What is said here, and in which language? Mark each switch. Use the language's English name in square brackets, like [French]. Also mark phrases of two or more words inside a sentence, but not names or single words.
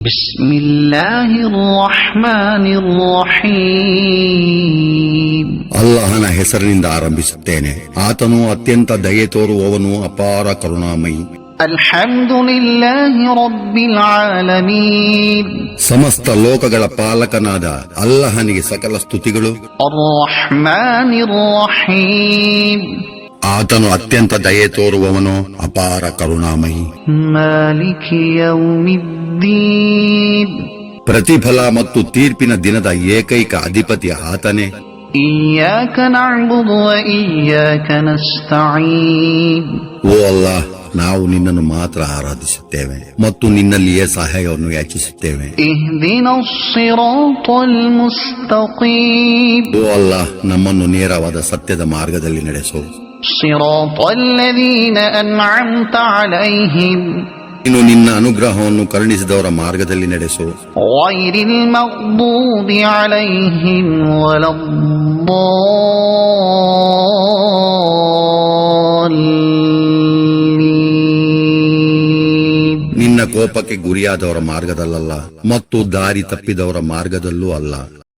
[Arabic] بسم الله الرحمن الرحيم [Kannada] ಅಲ್ಲಾಹನ ಹೆಸರಿನಿಂದ ಆರಂಭಿಸುತ್ತೇನೆ. ಆತನು ಅತ್ಯಂತ ದಯೆ ತೋರುವವನು, ಅಪಾರ ಕರುಣಾಮಯಿ. [Arabic] الحمد لله رب العالمين [Kannada] ಸಮಸ್ತ ಲೋಕಗಳ ಪಾಲಕನಾದ ಅಲ್ಲಾಹನಿಗೆ ಸಕಲ ಸ್ತುತಿಗಳು. [Arabic] الرحمن الرحيم [Kannada] ಆತನು ಅತ್ಯಂತ ದಯೆ ತೋರುವವನು, ಅಪಾರ ಕರುಣಾಮಯಿ. [Arabic] مالك يوم الدين [Kannada] ಪ್ರತಿಫಲ ಮತ್ತು ತೀರ್ಪಿನ ದಿನದ ಏಕೈಕ ಅಧಿಪತಿ ಆತನೇ. [Arabic] إياك نعبد وإياك نستعين [Kannada] ಓ ಅಲ್ಲಾಹ್, ನಾವು ನಿನ್ನನ್ನು ಮಾತ್ರ ಆರಾಧಿಸುತ್ತೇವೆ ಮತ್ತು ನಿನ್ನಲ್ಲಿಯೇ ಸಹಾಯವನ್ನು ಯಾಚಿಸುತ್ತೇವೆ. [Arabic] اهدنا الصراط المستقيم [Kannada] ಓ ಅಲ್ಲಾಹ್, ನಮ್ಮನ್ನು ನೇರವಾದ ಸತ್ಯದ ಮಾರ್ಗದಲ್ಲಿ ನಡೆಸು. [Arabic] صراط الذين أنعمت عليهم [Kannada] ನೀನು ನಿನ್ನ ಅನುಗ್ರಹವನ್ನು ಕರುಣಿಸಿದವರ ಮಾರ್ಗದಲ್ಲಿ ನಡೆಸು. [Arabic] غير المغضوب عليهم ولا الضالين [Kannada] ನಿನ್ನ ಕೋಪಕ್ಕೆ ಗುರಿಯಾದವರ ಮಾರ್ಗದಲ್ಲಲ್ಲ ಮತ್ತು ದಾರಿ ತಪ್ಪಿದವರ ಮಾರ್ಗದಲ್ಲೂ ಅಲ್ಲ.